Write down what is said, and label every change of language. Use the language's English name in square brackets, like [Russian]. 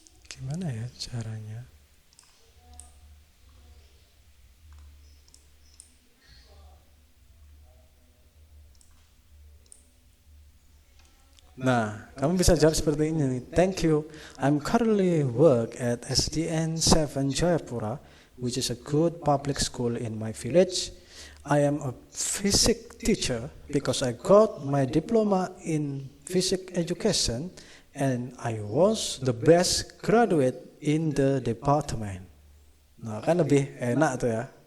[Indonesian] Gimana ya caranya? Nah, kamu bisa jawab seperti ini. [English] Thank you. I'm currently work at SDN 7 Jayapura, which is a good public school in my village. I am a physics teacher because I got my diploma in physics education and I was the best graduate in the department. [Indonesian] Nah, kan lebih enak tuh ya.